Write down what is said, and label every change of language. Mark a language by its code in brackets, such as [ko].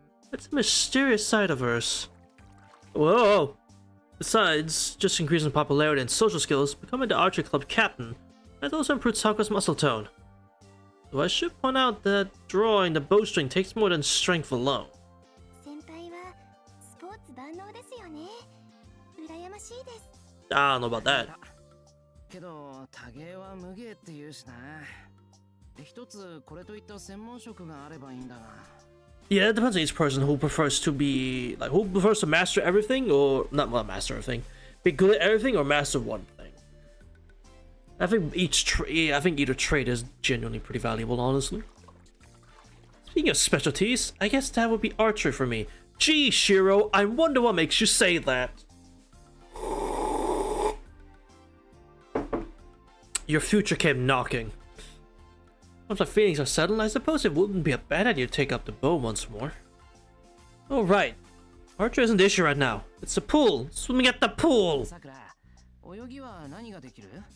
[en] That's a mysterious side of hers. Whoa! Besides just increasing popularity and social skills, becoming the archery club captain has also improved Sakura's muscle tone. Though I should point out that drawing the bowstring takes more than strength alone. [ja] 先輩はスポーツ万能ですよね羨ましいです [en] I don't know about that. [ja] けど多芸は無芸って言うしな。一つこれといった専門職があればいいんだが。 [en] Yeah, it depends on each person who prefers to be like who prefers to master everything or not master everything, be good at everything or master one thing. I think either trait is genuinely pretty valuable, honestly. Speaking of specialties, I guess that would be archery for me. Gee, Shiro, I wonder what makes you say that. Your future came knocking. Once my feelings are settled, I suppose it wouldn't be a bad idea to take up the bow once more. Oh right, archery isn't the issue right now. It's the pool. Swimming at the pool. [ja] さくら、泳ぎは何ができる？